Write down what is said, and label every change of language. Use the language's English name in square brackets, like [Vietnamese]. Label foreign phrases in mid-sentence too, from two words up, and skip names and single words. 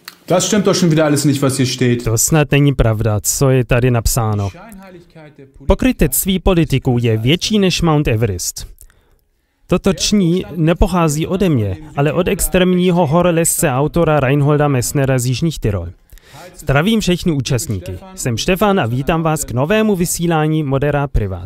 [German] Das stimmt doch schon wieder alles nicht, was hier steht. [Czech] To snad není pravda, co je tady napsáno. Pokrytectví politiků je větší než Mount Everest. Toto ční nepochází ode mě, ale od extrémního horolezce autora Reinholda Messnera z Jižních Tyrol. Zdravím všechny účastníky. Jsem Štefan a vítám vás k novému vysílání Modera Privat.